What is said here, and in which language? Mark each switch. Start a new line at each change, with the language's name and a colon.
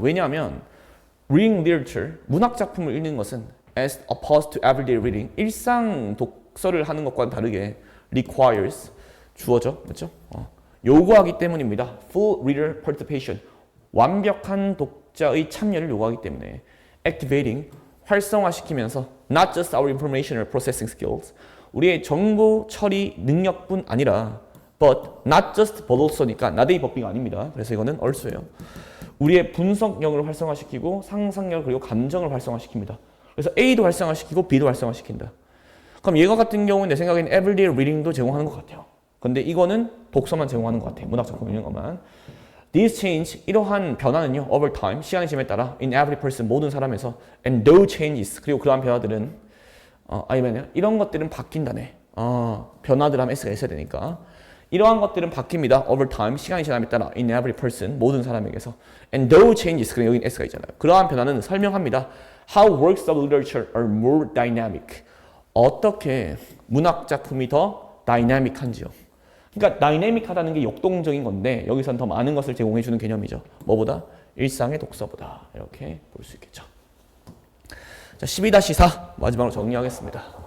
Korean: 왜냐하면 reading literature, 문학 작품을 읽는 것은
English: as opposed to everyday reading,
Korean: 일상 독서를 하는 것과는 다르게 requires, 주어져, 맞죠? 요구하기 때문입니다.
English: Full reader participation,
Korean: 완벽한 독자의 참여를 요구하기 때문에 activating, 활성화시키면서
English: not just our informational processing skills,
Korean: 우리의 정보 처리 능력뿐 아니라 but not just but also니까 not의 법비가 아닙니다. 그래서 이거는 also예요. 우리의 분석력을 활성화시키고 상상력 그리고 감정을 활성화시킵니다. 그래서 A도 활성화시키고 B도 활성화시킨다. 그럼 얘가 같은 경우는 내 생각에는 everyday reading도 제공하는 것 같아요. 근데 이거는 독서만 제공하는 것 같아요. 문학 작품 읽는 것만.
English: These change,
Korean: 이러한 변화는요, over time, 시간의 지남에 따라
English: in every person,
Korean: 모든 사람에서
English: and those changes,
Korean: 그리고 그러한 변화들은 아니면 이런 것들은 바뀐다네. 변화들 하면 S가 있어야 되니까. 이러한 것들은 바뀝니다. over time, 시간이 지남에 따라
English: in every person,
Korean: 모든 사람에게서
English: and those changes,
Korean: 그리고 여기 S가 있잖아요. 그러한 변화는 설명합니다.
English: How works of literature are more dynamic.
Korean: 어떻게 문학 작품이 더 다이나믹한지요. 그러니까 다이내믹하다는 게 역동적인 건데 여기서는 더 많은 것을 제공해 주는 개념이죠. 뭐보다? 일상의 독서보다. 이렇게 볼 수 있겠죠. 자, 12-4 마지막으로 정리하겠습니다.